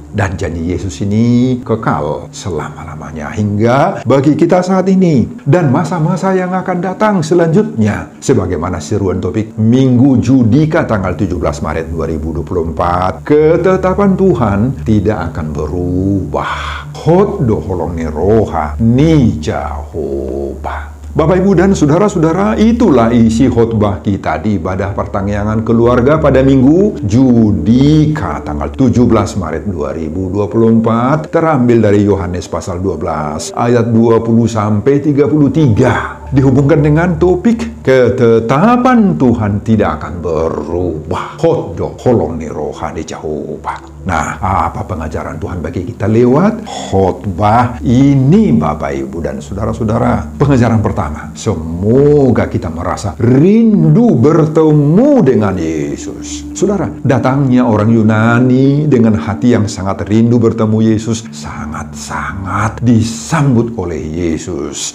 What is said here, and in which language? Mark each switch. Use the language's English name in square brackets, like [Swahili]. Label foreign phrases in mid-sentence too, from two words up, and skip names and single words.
[Indonesian] Dan janji Yesus ini kekal selama-lamanya hingga bagi kita saat ini dan masa-masa yang akan datang selanjutnya. Sebagaimana seruan topik Minggu Judika tanggal 17 Maret 2024, ketetapan Tuhan tidak akan berubah. [Batak Toba] Hod doholong ni roha ni Jehovah. [Indonesian] Bapak, Ibu, dan saudara-saudara, itulah isi khotbah kita di ibadah pertangyangan keluarga pada Minggu Judika tanggal 17 Maret 2024, terambil dari Yohanes pasal 12 ayat 20 sampai 33. Dihubungkan dengan topik ketetapan Tuhan tidak akan berubah. [Batak Toba] Hoddo holong ni rohani Jehovah. [Indonesian] Nah, apa pengajaran Tuhan bagi kita lewat khotbah ini, Bapak, Ibu, dan saudara-saudara? Pengajaran pertama, semoga kita merasa rindu bertemu dengan Yesus. Saudara, datangnya orang Yunani dengan hati yang sangat rindu bertemu Yesus sangat-sangat disambut oleh Yesus.